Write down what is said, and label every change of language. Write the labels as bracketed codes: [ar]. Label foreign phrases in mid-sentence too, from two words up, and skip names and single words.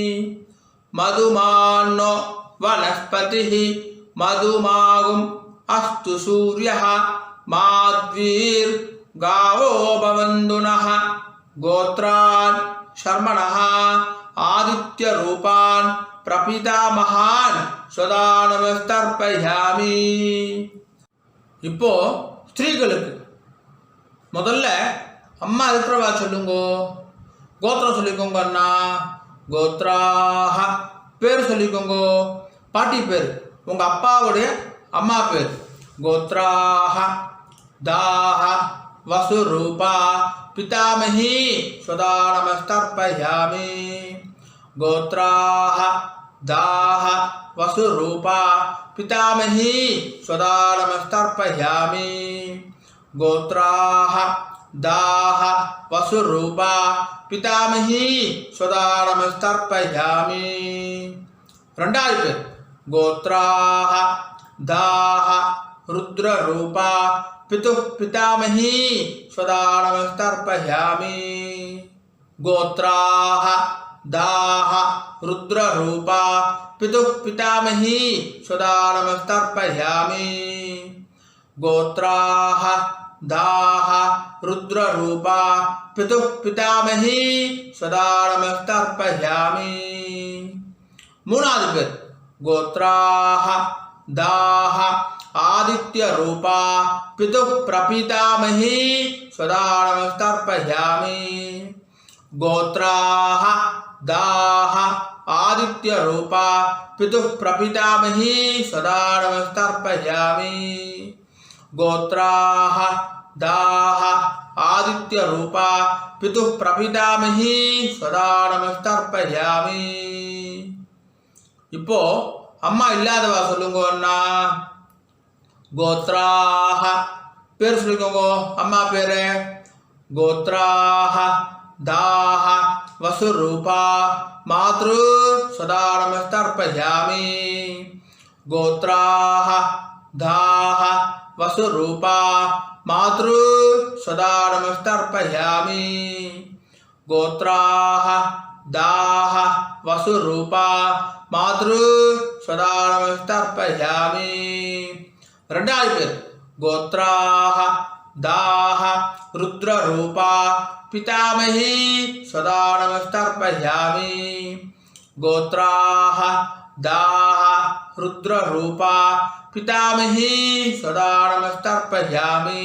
[sa] मधुमान्नो वनस्पतिः मधुमागुम् अस्तु सूर्यः माध्वीर्गावो भवन्तु नः। गोत्रान् शर्मणः आदित्यरूपान् प्रपितामहान् स्वदानमस्तर्पयामि। [ta] இப்போ ஸ்திரீகளுக்கு முதல்ல அம்மா இருக்கிறவா சொல்லுங்கோ. கோத்திரம் சொல்லிக்கோங்க அண்ணா. கோத்ராஹ பேர் சொல்லிக்கோங்கோ. பாட்டி பேர் உங்கள் அப்பாவுடைய அம்மா பேர். [sa] गोत्राः दाः वसुरूपा पितामही स्वदानमस्तर्पयामि। गोत्राः दाः वसुरूपा पितामही स्वदानमस्तर्पयामि। गोत्राः दाः वसुरूपा पितामही स्वदानमस्तर्पयामि। [ta] ரெண்டாவது பேர் [sa] गोत्राः दाः रुद्ररूपा पितुः पितामही स्वदानमस्तर्पयामि। गोत्राः दाः रुद्ररूपा पितुः पितामही स्वदानमस्तर्पयामि। गोत्राः दाः रुद्ररूपा पितुः पितामही स्वदानमस्तर्पयामि। [ta] மூணாவது பேர் [sa] गोत्राः दाः आदित्यरूपा पितुः प्रपितामही स्वदानमस्तर्पयामि। गोत्राः दाः आदित्यरूपा पितुः प्रपितामही स्वदानमस्तर्पयामि। गोत्राः दाः आदित्यरूपा पितुः प्रपितामही स्वदानमस्तर्पयामि। [ta] இப்போ அம்மா இல்லாதவா சொல்லுங்க அண்ணா. गोत्राः பேர் சொல்லிக்கோங்க அம்மா பேரு. [sa] गोत्राः दाः वसुरूपा मातृ स्वदानमस्तर्पयामि। गोत्राः दाः वसुरूपा मातृ स्वदानमस्तर्पयामि। गोत्राः दाः वसुरूपा मातृ स्वदानमस्तर्पयामि। [ta] ரெண்டாவது பேர் [sa] गोत्राः दाः रुद्ररूपा पितामही स्वदानमस्तर्पयामि। गोत्राः दाः रुद्ररूपा पितामही सदा नमस्तर्पयामि।